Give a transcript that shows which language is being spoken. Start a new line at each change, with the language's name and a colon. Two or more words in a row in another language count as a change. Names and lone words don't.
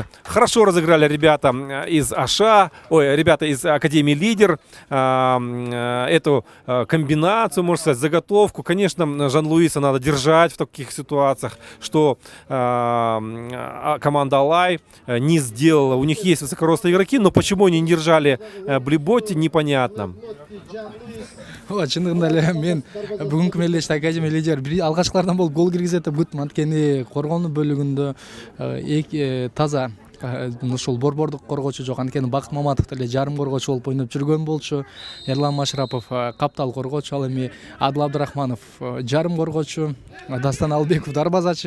Russian: Хорошо разыграли ребята из ребята из Академии Лидер эту комбинацию, можно сказать, заготовку. Конечно, Жан-Луиса надо держать в таких ситуациях, что команда Алай не сделала. У них есть высокорослые игроки, но почему они не держали Блеботти, непонятно.
Kyrgyz: Чындыгында эле мен бүгүнкү мелдеште Академия Лидер алгачкылардан болуп гол киргизет деп күттүм. Анткени коргонуу бөлүгүндө таза ушул борбордук коргоочу жок. Анткени Бакыт Маматов деле жарым коргоочу болуп ойноп жүргөн болчу. Эрлан Машрапов каптал коргоочу, ал эми Адыл Абдырахманов жарым коргоочу, Дастан Албеков дарбазачы.